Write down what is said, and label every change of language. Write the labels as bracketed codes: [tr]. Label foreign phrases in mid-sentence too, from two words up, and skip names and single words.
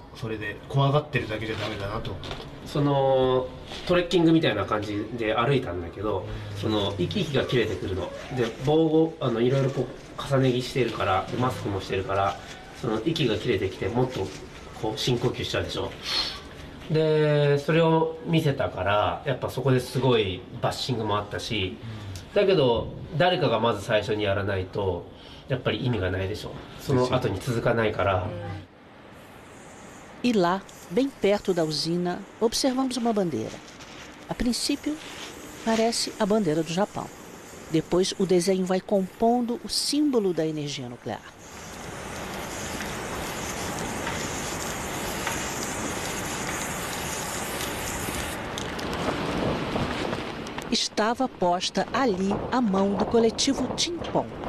[ja] それで怖がってるだけじゃダメだなと思った。そのトレッキングみたいな感じで歩いたんだけど、その息が切れてくるので、防護いろいろこう重ね着してるから、マスクもしてるから、その息が切れてきてもっとこう深呼吸しちゃうでしょ。でそれを見せたから、やっぱそこですごいバッシングもあったし、だけど誰かがまず最初にやらないとやっぱり意味がないでしょ。その後に続かないから。 [pt] E lá, bem perto da usina, observamos uma bandeira. A princípio, parece a bandeira do Japão. Depois, o desenho vai compondo o símbolo da energia nuclear. Estava posta ali a mão do coletivo Timpon.